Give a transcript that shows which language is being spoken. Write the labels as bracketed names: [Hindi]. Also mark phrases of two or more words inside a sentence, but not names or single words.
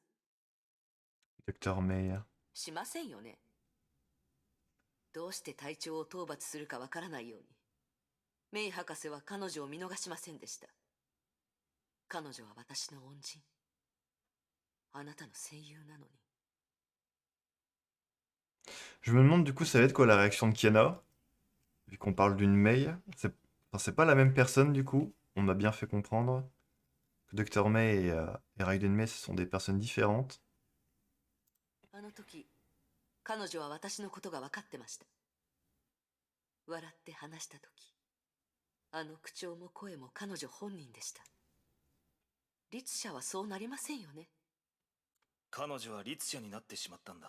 [French] Docteur May. [Japanese] しませんよね。どうして隊長を討伐するかわからないように、メイ博士は彼女を見逃しませんでした。彼女は私の恩人。あなたの戦友なのに。 [French] Je me demande du coup, ça va être quoi la réaction de Kiana? Vu qu'on parle d'une Mei. C'est pas la même personne du coup. On m'a bien fait comprendre que Dr. May et Raiden May, ce sont des personnes différentes. [Japanese] あの時、彼女は私のことが分かってました。笑って話した時、あの口調も声も彼女本人でした。律者はそうなりませんよね。彼女は律者になってしまったんだ。